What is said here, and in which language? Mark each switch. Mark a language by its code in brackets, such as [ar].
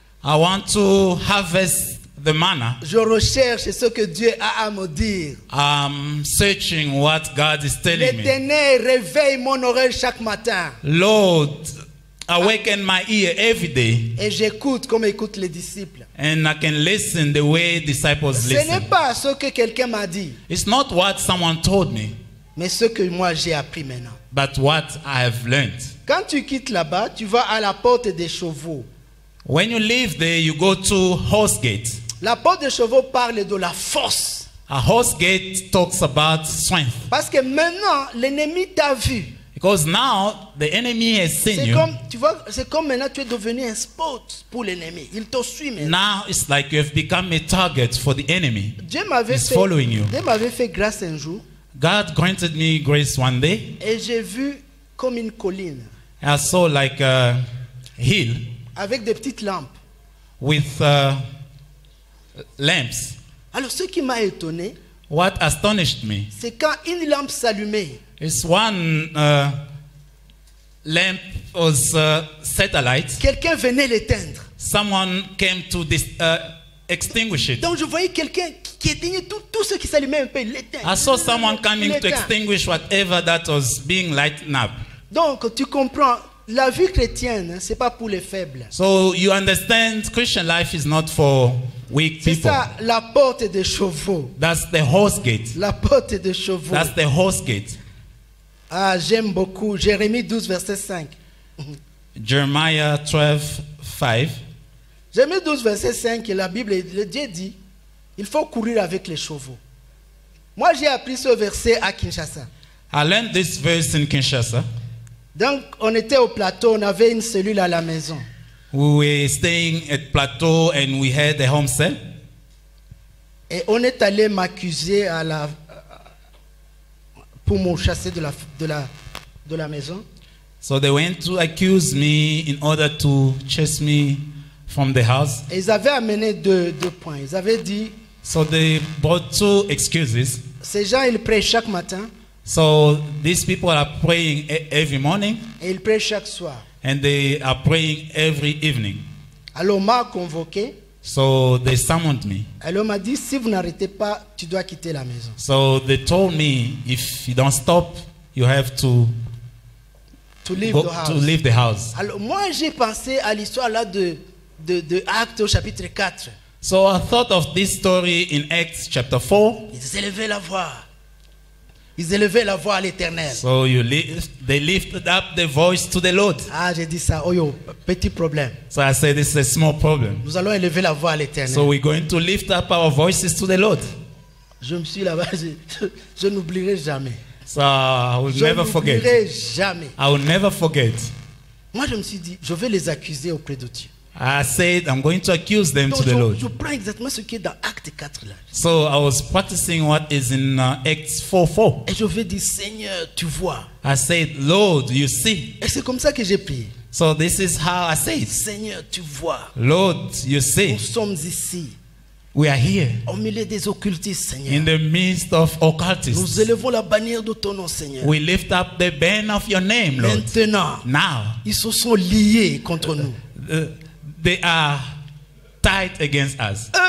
[en] I want to harvest the manna. [fr] Je recherche ce que Dieu a à me dire. [en] I'm searching what God is telling me. [fr] L'Éternel réveille mon oreille chaque matin. [en] Lord, awaken my ear every day, [fr] Et j'écoute comme écoutent les disciples. [en] and I can listen the way disciples [fr] Ce n'est [en] listen. [fr] pas ce que quelqu'un m'a dit, [en] It's not what someone told me, [fr] mais ce que moi j'ai appris maintenant. [en] but what I have learned. [fr] Quand tu quittes là-bas, tu vas à la porte des chevaux. [en] When you leave there, you go to horse gate. [fr] La porte des chevaux parle de la force. [en] A horse gate talks about strength. [fr] Parce que maintenant, l'ennemi t'a vu. [en] Because now the enemy has seen [fr] C'est [en] you. [fr] comme, tu vois, c'est comme maintenant tu es devenu un spot pour l'ennemi. Il te suit maintenant. [en] Now it's like you have become a target for the enemy. [fr] Dieu m'avait [en] He's following you. [fr] fait grâce un jour [en] God granted me grace one day. [fr] et j'ai vu comme une colline [en] I saw like a hill [fr] avec des petites lampes. [en] with lamps. [fr] Alors ce qui m'a étonné, [en] What astonished me [fr] c'est quand une lampe s'allumait, [en] is one lamp was set alight, [fr] quelqu'un venait l'éteindre. [en] someone came to extinguish it. [fr] Donc je voyais quelqu'un qui éteignait tout ce qui s'allumait un peu, il l'éteint. [en] I saw someone coming to [fr] L'éteint. [en] extinguish whatever that was being lightened up. [fr] Donc tu comprends, la vie chrétienne, c'est pas pour les faibles. [en] So you understand, Christian life is not for weak [fr] C'est [en] people. [fr] ça, la porte des chevaux. [en] That's the horse gate. [fr] La porte des chevaux. [en] That's the horse gate. [fr] Ah, j'aime beaucoup. Jérémie 12, verset 5. [en] Jeremiah 12, 5. [fr] Jérémie 12, verset 5, la Bible, le Dieu dit, il faut courir avec les chevaux. Moi, j'ai appris ce verset à Kinshasa. [en] I learned this verse in Kinshasa. [fr] Donc, on était au plateau, on avait une cellule à la maison. [en] We were staying at Plateau and we had a home cell. [fr] Et on est allé m'accuser pour me chasser de la maison. [en] So they went to accuse me in order to chase me from the house. [fr] Et ils avaient amené deux points. Ils avaient dit, [en] So they brought two excuses. [fr] ces gens, ils prient chaque matin [en] So these people are praying every morning [fr] et ils prient chaque soir. [en] and they are praying every evening. [fr] Alors on m'a convoqué. [en] So they summoned me. [fr] Alors on m'a dit, si vous n'arrêtez pas, tu dois quitter la maison. [en] So they told me, if you don't stop, you have to To leave go the house. to leave the house. [fr] Alors moi j'ai pensé à l'histoire là de Actes au chapitre 4. [en] So I thought of this story in Acts chapter 4. [fr] Ils élevaient la voix. Ils élevaient la voix à l'Éternel. [en] So they lifted up the voice to the Lord. [fr] Ah, j'ai dit ça. Oh yo, petit problème. [en] So I said, this is a small problem. [fr] Nous allons élever la voix à l'Éternel. [en] So we're going to lift up our voices to the Lord. [fr] Je me suis là-bas, je n'oublierai jamais. [en] So I will [fr] Je [en] never forget. [fr] n'oublierai jamais. [en] I will never forget. [fr] Moi, je me suis dit, je vais les accuser auprès de Dieu. [en] I said, I'm going to accuse them [fr] Donc, [en] to the Lord. [fr] je prends exactement ce qui est dans Acte 4 là. [en] So I was practicing what is in Acts 4:4. [fr] Et je vais dire, Seigneur, tu vois. [en] I said, Lord, you see. [fr] Et c'est comme ça que j'ai prié. [en] So this is how I say it. [fr] Seigneur, tu vois. [en] Lord, you see. [fr] Nous sommes ici, [en] We are here [fr] au milieu des occultistes, Seigneur. [en] in the midst of [fr] Nous [en] occultists. [fr] élevons la bannière de ton nom, Seigneur. [en] We lift up the banner of your name, Lord. [fr] Maintenant, [en] Now, [fr] ils se sont liés contre nous. [en] they are tight against us.